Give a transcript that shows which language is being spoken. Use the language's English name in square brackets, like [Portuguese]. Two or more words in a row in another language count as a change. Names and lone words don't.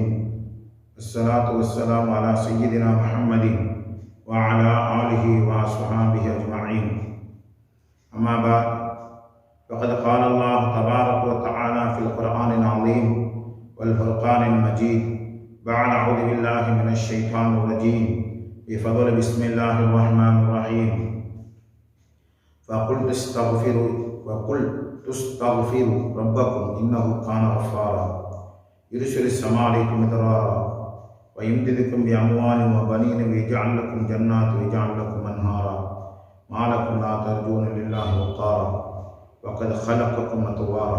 [Arabic] الصلاة والسلام على سيدنا محمد وعلى آله وأصحابه أجمعين. أما بعد. فقد قال الله تبارك وتعالى في القرآن العظيم والفرقان المجيد. بعد أعوذ بالله من الشيطان الرجيم. بفضل بسم الله الرحمن الرحيم. فقل تستغفروا ربكم إنه كان غفارا يرسل السماء عليكم مدرارا ويمددكم بأموال وبنين ويجعل لكم جنات ويجعل لكم أنهارا ما لكم لا ترجون لله وقارا وقد خلقكم أطوارا.